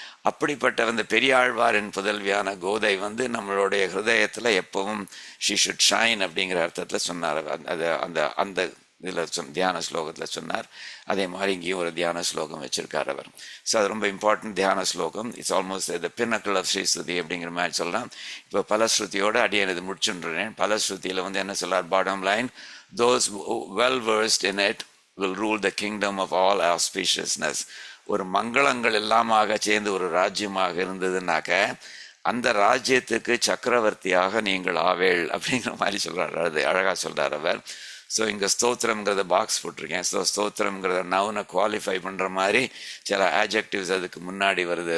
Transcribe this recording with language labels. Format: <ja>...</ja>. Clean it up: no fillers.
<ta>அப்படிப்பட்ட பெரியாழ்வாரின் புதல்வியான கோதை நம்மளுடைய ஹிருதயத்தில் எப்பவும்</ta> <en>she should shine</en> <ta>அப்படிங்கிற அர்த்தத்தில் சொன்னார். அது அந்த அந்த இதில் தியான ஸ்லோகத்தில் சொன்னார். அதே மாதிரி இங்கேயும் ஒரு தியான ஸ்லோகம் வச்சிருக்கார் அவர். ஸோ அது ரொம்ப இம்பார்ட்டன்ட் தியான ஸ்லோகம்.</ta> <en>it's almost the pinnacle of ஸ்ரீஸ்ருதி</en> <ta>அப்படிங்கிற மாதிரி சொல்லலாம். இப்போ பலஸ்ருதியோடு அடியேன் இது முடிச்சுன்றேன். பலஸ்ருதியில் என்ன சொல்லார்?</ta> <en>Bottom line, those well versed in it will rule the kingdom of all auspiciousness.</en> <ta>ஒரு மங்களங்கள் எல்லாமாக சேர்ந்து ஒரு ராஜ்யமாக இருந்ததுன்னாக்க அந்த ராஜ்யத்துக்கு சக்கரவர்த்தியாக நீங்கள் ஆவேள் அப்படிங்கிற மாதிரி சொல்கிறார். அது அழகாக சொல்கிறார் அவர். ஸோ இங்கே ஸ்தோத்திரம்ங்கிறத பாக்ஸ் போட்டிருக்கேன். ஸோ ஸ்தோத்திரம்ங்கிறத நவுனை குவாலிஃபை பண்ணுற மாதிரி சில ஆட்ஜெக்டிவ்ஸ் அதுக்கு முன்னாடி வருது.</ta>